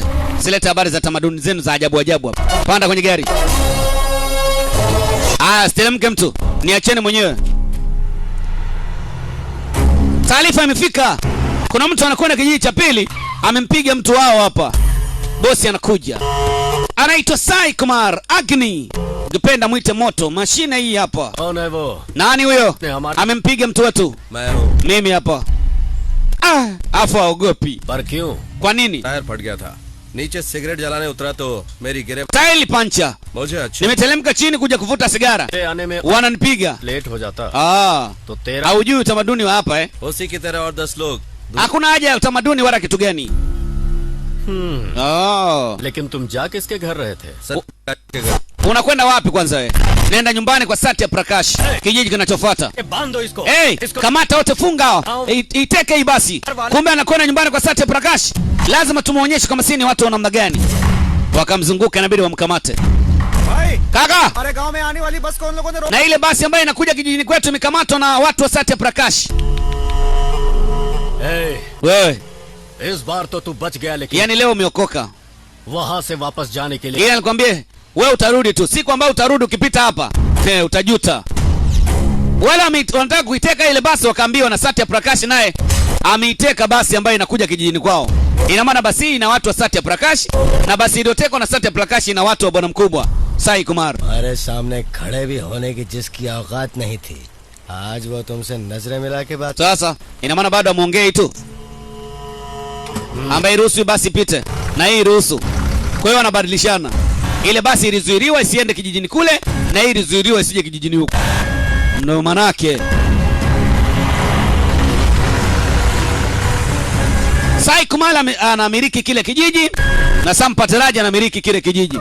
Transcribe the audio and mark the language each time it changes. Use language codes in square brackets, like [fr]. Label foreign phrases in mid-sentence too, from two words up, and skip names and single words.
[sw] Silete habari za tamaduni zenu za ajabu ajabu hapa. Panda kwenye gari. Siteremke mtu. Niacheni mwenyewe. Taarifa imefika. Kuna mtu anakwenda kijiji cha pili, amempiga mtu wao hapa. Bosi anakuja. Anaitwa Sai Kumar Agni. Ukipenda mwite moto, mashine hii hapa. [hi] कौन है वो? [sw] Nani huyo? Amempiga mtu wetu. [hi] मैं हूँ। [sw] Mimi hapa. Afu aogopi. [hi] पर क्यों? [sw] Kwa nini? [hi] टायर फट गया था, नीचे सिगरेट जलाने उतरा तो मेरी गिरे [sw] Taili pancha. [hi] मुझे अच्छी [sw] Nimetelemka chini kuja kuvuta sigara. [hi] आने में [sw] Wananipiga. [hi] लेट हो जाता तो तेरा [sw] haujui utamaduni wa hapa eh? [hi] उसी की तरह और 10 लोग [sw] Hakuna haja ya utamaduni wala kitu gani. [hi] लेकिन तुम जा किसके घर रहे थे? सर के घर। [sw] Unakwenda wapi kwanza wewe? Nenda nyumbani kwa Satya Prakash, kijiji kinachofuata. [hi] बांधो इसको। [sw] Kamata wote, funga. Iteke hii basi. Kumbe anakwenda nyumbani kwa Satya Prakash. Lazima tumuonyeshe kama sisi ni watu wa namna gani. Wakamzunguka, inabidi wamkamate. Kaka! [hi] हमारे गांव में आने वाली बस को उन लोगों ने [sw] Na ile basi ambayo inakuja kijijini kwetu imekamatwa na watu wa Satya Prakash. Wewe, [hi] इस बार तो तू बच गया, लेकिन [sw] yani leo umeokoka. [hi] वहाँ से वापस जाने के लिए [sw] Yeye alikwambia wewe utarudi tu. Siku ambayo utarudi ukipita hapa, utajuta. Wala wanataka kuiteka ile basi, wakaambiwa na Satya Prakash naye ameiteka basi ambayo inakuja kijijini kwao. Ina maana basi ina watu wa Satya Prakash na basi iliyotekwa na Satya Prakash ina watu wa bwana mkubwa Sai Kumar. [hi] हमारे सामने खड़े भी होने की जिसकी औकात नहीं थी, आज वो तुमसे नजरें मिला के बात। [sw] Sasa ina maana bado amuongei tu. Ambaye ruhusu basi pite na hii ruhusu. Kwa hiyo wanabadilishana. Ile basi ilizuiliwa isiende kijijini kule na hii ilizuiliwa isije kijijini huko. Ndio manake. Sai Kumar anamiliki kile kijiji na Sampataraja anamiliki kile kijiji.